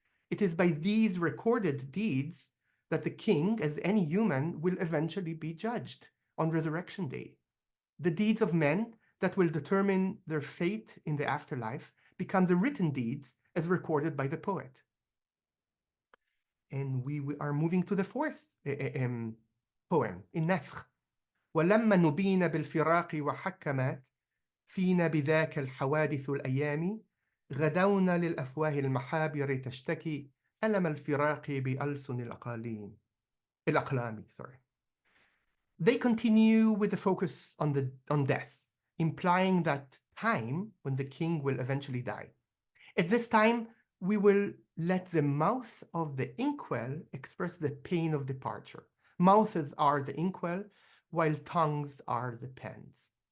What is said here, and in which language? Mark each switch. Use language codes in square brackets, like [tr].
[en] It is by these recorded deeds that the king, as any human, will eventually be judged on Resurrection Day. The deeds of men that will determine their fate in the afterlife become the written deeds as recorded by the poet. And we are moving to the fourth poem, in نسخ. [ar] ولما نبين بالفراق وحكمت فينا بذاك الحوادث الأيام غدونا للأفواه المحابر تشتكي ألم الفراق بألسن الأقلام. [en] They continue with the focus on death, implying that time when the king will eventually die. At this time, we will let the mouth of the inkwell express the pain of departure. Mouths are the inkwell, while tongues are the pens.